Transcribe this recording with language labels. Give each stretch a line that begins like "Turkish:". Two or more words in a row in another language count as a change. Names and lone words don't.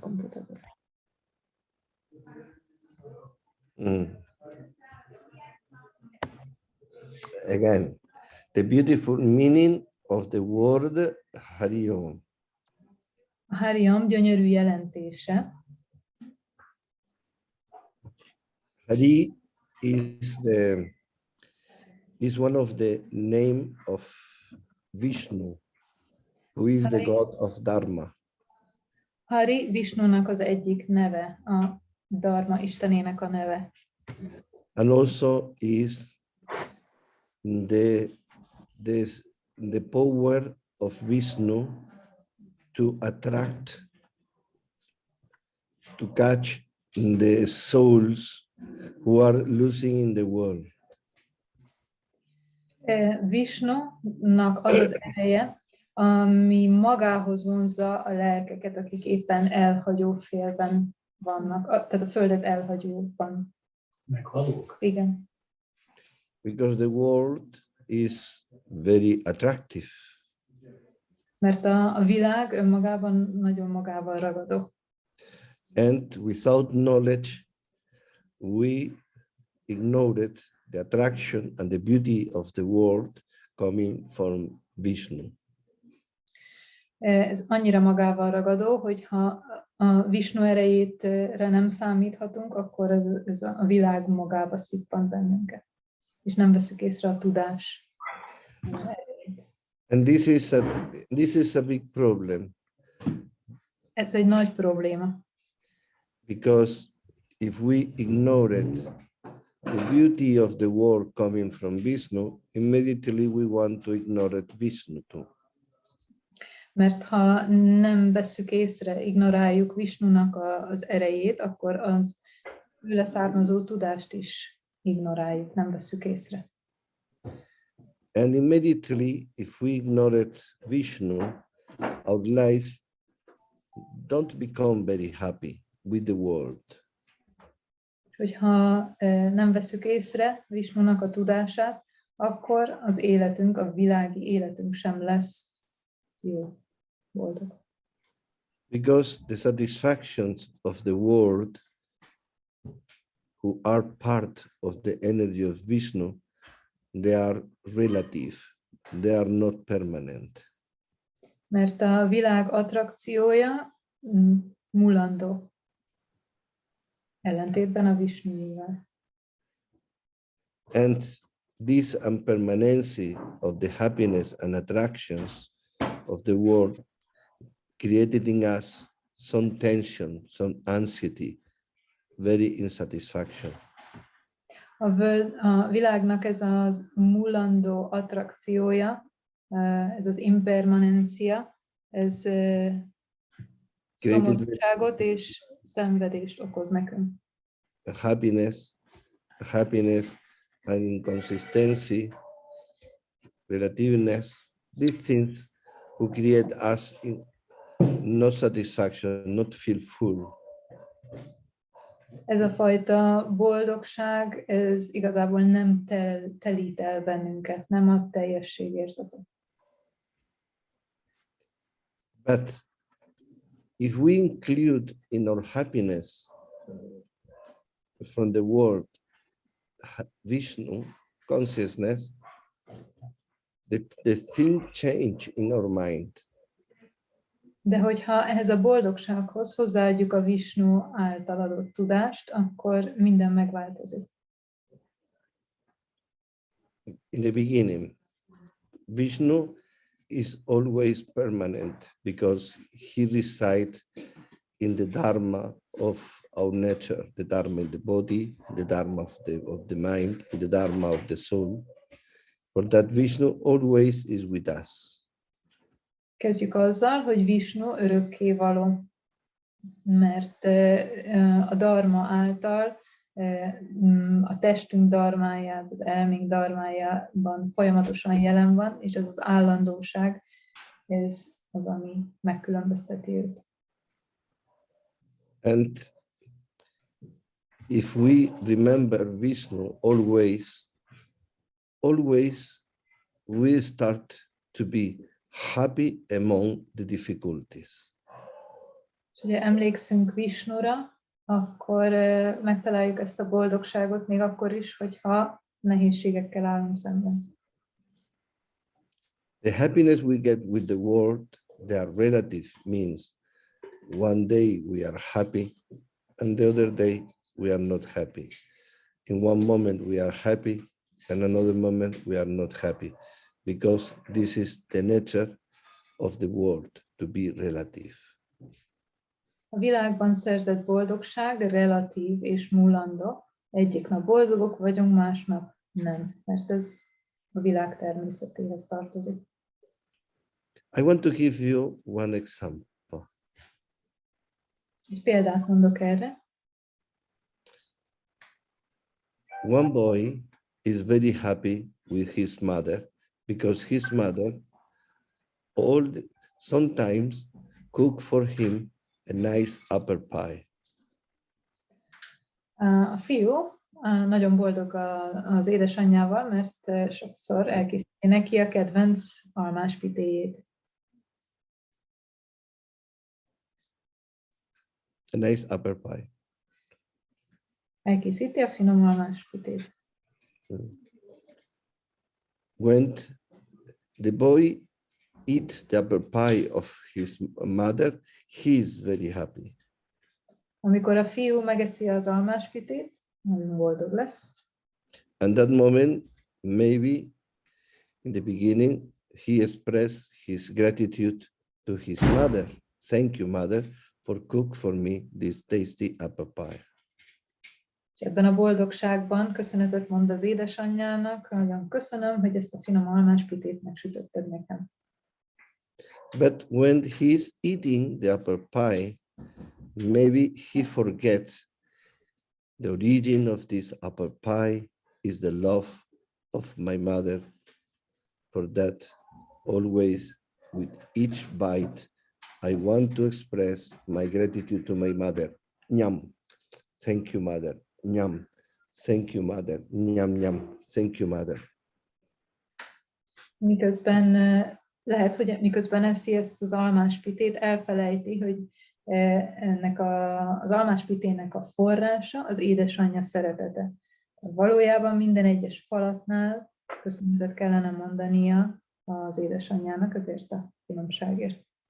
Hungarian: pontot ebből.
English: Again, the beautiful meaning of the word HARIH OM.
Hungarian: A HARIH OM gyönyörű jelentése.
English: Hari is one of the name of Vishnu, who is the god of Dharma.
Hungarian: Hari Vishnunak az egyik neve, a Dharma istenének a neve.
English: And also is the power of Vishnu to attract, to catch the souls who are losing in the world.
Hungarian: Vishnunak az az ereje, ami magához vonzza a lelkeket, akik éppen elhagyó félben vannak, tehát a földet elhagyóban. Meghalók? Igen.
English: Because the world is very attractive.
Hungarian: Mert a világ önmagában nagyon magával ragadó.
English: And without knowledge, we ignored the attraction and the beauty of the world coming from Vishnu.
Hungarian: Ez annyira magával ragadó, hogy ha a Vishnu erejétre nem számíthatunk, akkor ez a világ magába szippant bennünket. És nem veszük észre a tudás erejét.
English: And this is a big problem.
Hungarian: Ez egy nagy probléma.
English: Because if we ignored the beauty of the world coming from Vishnu, immediately we want to ignore Vishnu too.
Hungarian: Mert ha nem vesszük észre, ignoráljuk Vishnunak az erejét, akkor az tőle származó tudást is ignoráljuk, nem vesszük észre.
English: And immediately, if we ignored Vishnu, our life don't become very happy with the world.
Hungarian: Hogyha nem vesszük észre Vishnunak a tudását, akkor az életünk, a világi életünk sem lesz jó, boldog.
English: Because the satisfactions of the world, who are part of the energy of Vishnu, they are relative, they are not permanent.
Hungarian: Mert a világ attrakciója mulandó, ellentétben a Vishnuival.
English: And this impermanency of the happiness and attractions of the world created in us some tension, some anxiety, very insatisfaction.
Hungarian: A világnak ez az mulandó attrakciója, ez az impermanencia, ez szomorúságot és szenvedést okoz nekünk.
English: Happiness and inconsistency, relativeness, these things who create us in not satisfaction, not feel full.
Hungarian: Ez a fajta boldogság, ez igazából nem telít el bennünket, nem a teljességérzetet.
English: But if we include in our happiness from the world Vishnu consciousness, the thing change in our mind.
Hungarian: De hogyha ehhez a boldogsághoz hozzáadjuk a Vishnu által adott tudást, akkor minden megváltozik.
English: In the beginning, Vishnu is always permanent because he resides in the dharma of our nature, the dharma in the body, the dharma of the mind, the dharma of the soul. For that Vishnu always is with us.
Hungarian: Kezdjük azzal, hogy Vishnu örökkévaló, mert a dharma által a testünk dharmáját, az elménk dharmájában folyamatosan jelen van, és ez az állandóság, ez az, ami megkülönbözteti őt.
English: And if we remember Vishnu always we start to be happy among the difficulties.
Hungarian: És ugye emlékszünk Visnura, akkor megtaláljuk ezt a boldogságot még akkor is, hogyha nehézségekkel állunk szemben.
English: The happiness we get with the world, they are relative, means one day we are happy and the other day we are not happy. In one moment we are happy and another moment we are not happy, because this is the nature of the world, to be relative.
Hungarian: A világban szerzett boldogság relatív és múlandó. Egyik nap boldogok vagyunk, másnap nem, mert ez a világ természetéhez tartozik.
English: I want to give you one example.
Hungarian: Egy példát mondok erre.
English: One boy is very happy with his mother because his mother sometimes cook for him a nice apple pie.
Hungarian: A fiú nagyon boldog az édesanyjával, mert sokszor elkészíti neki a kedvenc almáspitéjét.
English: A nice apple pie.
Hungarian: Elkészíti a finom almáspitét.
English: When the boy eats the apple pie of his mother, he is very happy.
Hungarian: Amikor a fiú megeszi az almáspitét, nagyon boldog lesz.
English: And that moment, maybe in the beginning, he expressed his gratitude to his mother. Thank you, mother, for cook for me this tasty apple pie.
Hungarian: És ebben a boldogságban köszönetet mond az édesanyjának, nagyon köszönöm, hogy ezt a finom almáspitét megsütötted nekem.
English: But when he's eating the apple pie, maybe he forgets the origin of this apple pie is the love of my mother. For that, always with each bite, I want to express my gratitude to my mother. Nyam, thank you, mother. Nyam, thank you, mother. Nyam, nyam, thank you, mother.
Hungarian: Miközben lehet, hogy miközben eszi ezt az almáspitét, elfelejti, hogy ennek az almáspitének a forrása az édesanyja szeretete. Valójában minden egyes falatnál köszönetet kellene mondania az édesanyjának ezért a finomságért.